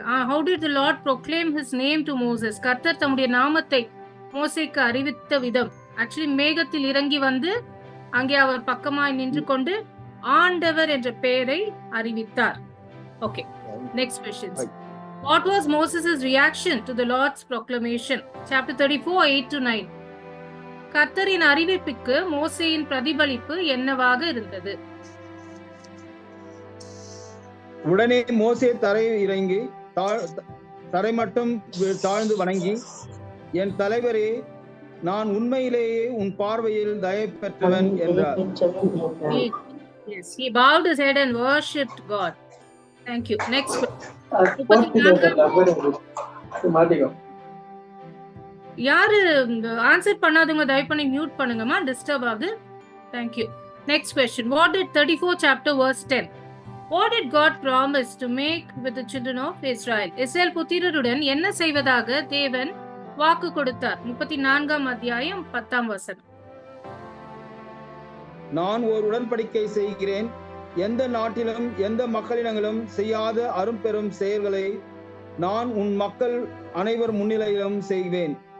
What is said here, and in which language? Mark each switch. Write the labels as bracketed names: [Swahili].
[English] How did the Lord proclaim his name to Moses? [Tamil] கர்த்தர் தம்முடைய நாமத்தை மோசேக்கு அறிவித்த விதம், ஆக்சுவலி மேகத்தில் இறங்கி வந்து அங்கே அவர் பக்கமாய் நின்று கொண்டு ஆண்டவர் என்ற பெயரை அறிவித்தார். [English] Okay, next questions. What was Moses' reaction to the Lord's proclamation? Chapter 34, 8 to 9. [Tamil] கர்த்தரின் அறிவிப்புக்கு மோசேயின் பிரதிபலிப்பு என்னவாக இருந்தது? உடனே மோசே தரை இறங்கி தரை மட்டும் தாழ்ந்து வணங்கி, என் தலைவரே, நான் உண்மையிலேயே உன் பார்வையில் தயை பெற்றவன் என்றார். [English] Yes, he bowed his head and worshipped God. Thank you. Next. [Tamil] யாரு ஆன்சர் பண்ணாதவங்க தயவு பண்ணி மியூட் பண்ணுங்கம்மா, டிஸ்டர்ப் ஆகுது. [English] Thank you. Next question. What did 34 chapter verse 10? What did God promise to make with the children of Israel? [Tamil] Israel புத்திரருடன் என்ன செய்வதாக தேவன் வாக்கு கொடுத்தார்? 34ஆம் அத்தியாயம் 10ஆம் வசனம். நான் ஒரு உடன்படிக்கை செய்கிறேன், எந்த நாட்டிலும் எந்த மக்களினங்களும் செய்யாத அரும்பெரும் செயல்களை நான் உன் மக்கள் அனைவர் முன்னிலையிலும் செய்வேன்.